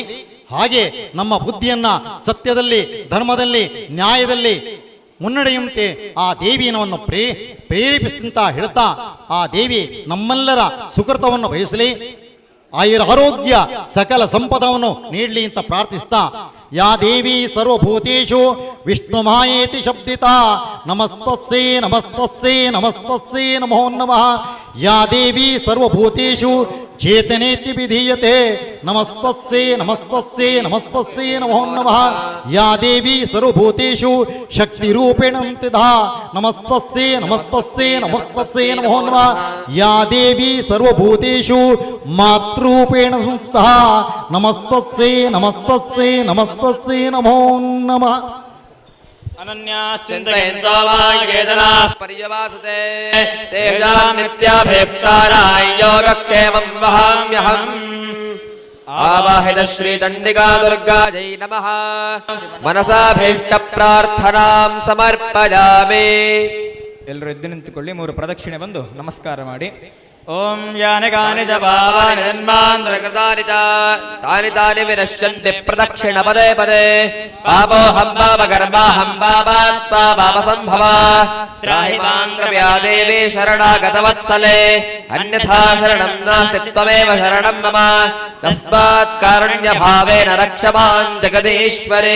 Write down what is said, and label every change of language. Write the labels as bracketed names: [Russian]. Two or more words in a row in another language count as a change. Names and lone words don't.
[Kannada] ಹಾಗೆ ನಮ್ಮ ಬುದ್ಧಿಯನ್ನ ಸತ್ಯದಲ್ಲಿ ಧರ್ಮದಲ್ಲಿ ನ್ಯಾಯದಲ್ಲಿ ಮುನ್ನಡೆಯುವಂತೆ ಆ ದೇವಿಯನ್ನು ಪ್ರೇರೇಪಿಸಿದಂತ ಹೇಳ್ತಾ ಆ ದೇವಿ ನಮ್ಮೆಲ್ಲರ ಸುಕೃತವನ್ನು ಬಯಸಲಿ, ಆಯುರಾರೋಗ್ಯ ಸಕಲ ಸಂಪದವನ್ನು ನೀಡಲಿ ಅಂತ ಪ್ರಾರ್ಥಿಸ್ತಾ [Sanskrit] ಯಾ ದೇವಿ ಸರ್ವಭೂತೇಷು ವಿಷ್ಣು ಮಾಯೇತಿ ಶಬ್ದಿತಾ ನಮಸ್ತಸ್ಸೇ ನಮಸ್ತಸ್ಸೇ ನಮಸ್ತಸ್ಸೇ ನಮೋ ನಮಃ. ಯಾ ದೇವಿ ಸರ್ವಭೂತೇಷು ಚೇತನೇತಿ ವಿಧೀಯತೆ ನಮಸ್ತಸ್ಸೇ ನಮಸ್ತಸ್ಸೇ ನಮಸ್ತಸ್ಸೇ ನಮೋ ನಮಃ. ಯಾ ದೇವಿ ಸರ್ವಭೂತೇಷು ಶಕ್ತಿರೂಪೇಣ ಸ್ಥಿತಾ ನಮಸ್ತಸ್ಸೇ ನಮಸ್ತಸ್ಸೇ ನಮಸ್ತಸ್ಸೇ ನಮೋ ನಮಃ. ಯಾ ದೇವಿ ಸರ್ವಭೂತೇಷು ಮಾತೃರೂಪೇಣ ಸಂಸ್ಥಾ ನಮಸ್ತಸ್ಸೇ ನಮಸ್ತಸ್ಸೇ ನಮಸ್ತಸ್ಸೇ ನಮೋ ನಮಃ. ಅನನ್ಯಾಶ್ಚಿಂತಯಂತೋ ವಾ ವೇದನಾಃ ಪರ್ಯವಾಸತೆ ತೇಷಾಂ ನಿತ್ಯಾಭಿಯುಕ್ತಾನಾಂ ಯೋಗಕ್ಷೇಮಂ ವಹಾಮ್ಯಹಂ. ಆವಾಹಿತ ಶ್ರೀ ಚಂಡಿಕಾ ದುರ್ಗಾಜೈ ನಮಃ. ಮನಸಾಭೀಷ್ಟ ಪ್ರಾರ್ಥನಾಂ ಸಮರ್ಪಯಾಮಿ. [Kannada] ಎಲ್ಲರೂ ಎದ್ದು ನಿಂತುಕೊಳ್ಳಿ, 3 ಪ್ರದಕ್ಷಿಣೆ ಬಂದು ನಮಸ್ಕಾರ ಮಾಡಿ. [Sanskrit] ಓಂ ಯಾನಿ ಕಾನಿ ಚ ಪಾಪಾನಿ ಜನ್ಮಾಂತರಕೃತಾನಿ ಚ ತಾನಿ ತಾನಿ ವಿನಶ್ಯಂತಿ ಪ್ರದಕ್ಷಿಣ ಪದೇ ಪದೇ. ಪಾಪೋಹಂ ಪಾಪಕರ್ಮಾಹಂ ಪಾಪಾತ್ಮಾ ಪಾಪಸಂಭವ. ತ್ರಾಹಿ ಮಾಂ ಕೃಪಯಾ ದೇವಿ ಶರಣಾಗತವತ್ಸಲೆ. ಅನ್ಯಥಾ ಶರಣಂ ನಾಸ್ತಿ ತ್ವಮೇವ ಶರಣಂ ಮಮ. ತಸ್ಮಾತ್ ಕಾರುಣ್ಯಭಾವೇನ ರಕ್ಷ ಮಾಂ ಜಗದೀಶ್ವರಿ.